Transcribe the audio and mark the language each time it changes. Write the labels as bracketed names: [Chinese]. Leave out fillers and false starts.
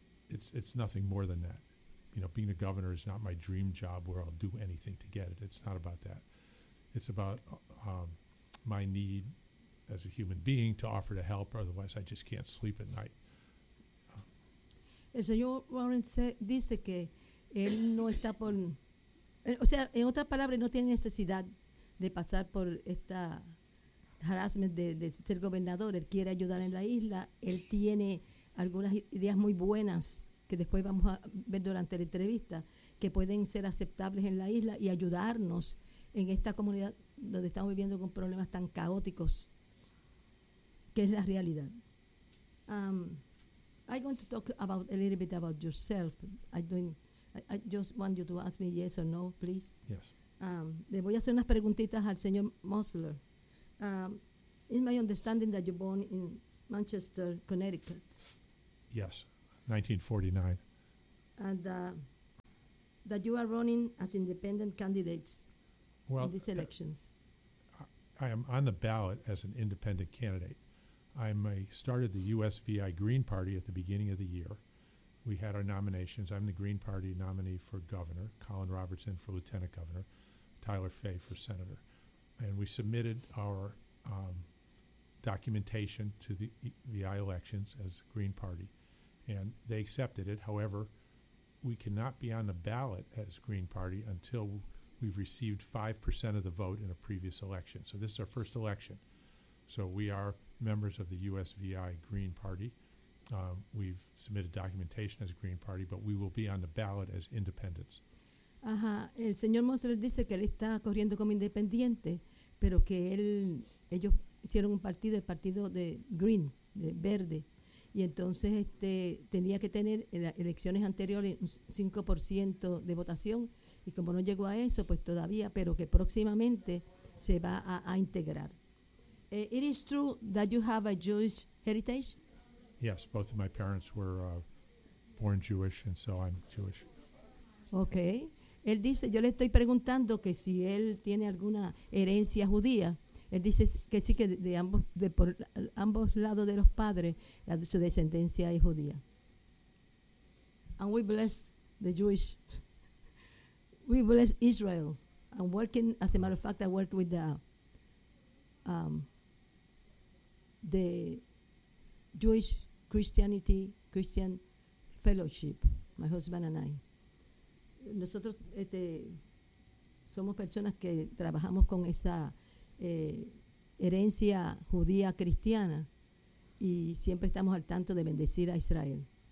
[English] It's nothing more than that. Being a governor is not my dream job where I'll do anything to get it. It's not about that. It's about my need as a human being to offer to help, otherwise I just can't sleep at night. [Spanish] El señor Warren dice que él no está por, en otras palabras, no tiene necesidad de pasar por esta harassment de ser gobernador. Él quiere ayudar en la isla. Él tiene algunas ideas muy buenas que después vamos a ver durante la entrevista que pueden ser aceptables en la isla y ayudarnos en esta comunidad donde estamos viviendo con problemas tan caóticos, que es la realidad. [English] I'm going to talk about a little bit about yourself. I just want you to ask me yes or no, please. Yes. [Spanish] Le voy a hacer unas preguntitas al señor Mosler. [English] In my understanding that you're born in Manchester, Connecticut. Yes, 1949. And that you are running as independent candidates in these elections. I am on the ballot as an independent candidate. I started the USVI Green Party at the beginning of the year. We had our nominations. I'm the Green Party nominee for governor, Colin Robertson for lieutenant governor, Tyler Fay for senator. And we submitted our documentation to the VI elections as Green Party. and they accepted it. However, we cannot be on the ballot as Green Party until we've received 5% of the vote in a previous election. So this is our first election. So we are members of the USVI Green Party. We've submitted documentation as a Green Party, but we will be on the ballot as independents. Ajá. [Spanish] El señor Moser dice que él está corriendo como independiente, pero que él, ellos hicieron un partido, el partido de Green, de Verde, y entonces este tenía que tener en las elecciones anteriores un 5% de votación, y como no llegó a eso, pues todavía, pero que próximamente se va a integrar. [English] It is true that you have a Jewish heritage? Yes, both of my parents were born Jewish, and so I'm Jewish. Okay. [Spanish] Él dice, yo le estoy preguntando que si él tiene alguna herencia judía. Él dice que sí, que de ambos lados de los padres, su descendencia es judía. [English] And we bless the Jewish. We bless Israel. I'm working, as a matter of fact, I work with the Jewish Christianity, Christian Fellowship, my husband and I. [Spanish] Nosotros somos personas que trabajamos con esa herencia judía cristiana y siempre estamos al tanto de bendecir a Israel.